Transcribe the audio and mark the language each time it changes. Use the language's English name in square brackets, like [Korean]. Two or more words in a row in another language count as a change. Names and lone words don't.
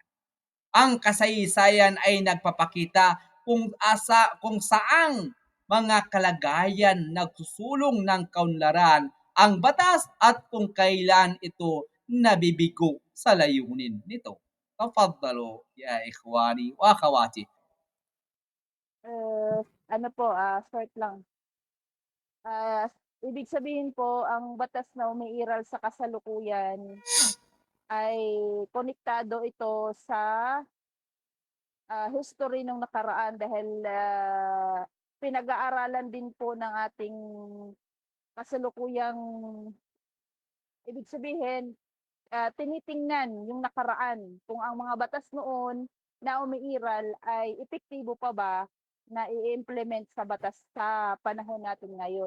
[Filipino] Ang kasaysayan ay nagpapakita kung saang mga kalagayan nagsusulong ng kaunlaran ang batas at kung kailan ito nabibigo sa layunin nito. [Arabic] تفضلوا يا إخواني وأخواتي. [Filipino] Ano po, short lang. Ibig sabihin po, ang batas na umiiral sa kasalukuyan ay konektado ito sa history ng nakaraan dahil pinag-aaralan din po ng ating kasalukuyang, ibig sabihin, tinitingnan yung nakaraan kung ang mga batas noon na umiiral ay epektibo pa ba na i-implement sa batas sa panahon natin ngayon.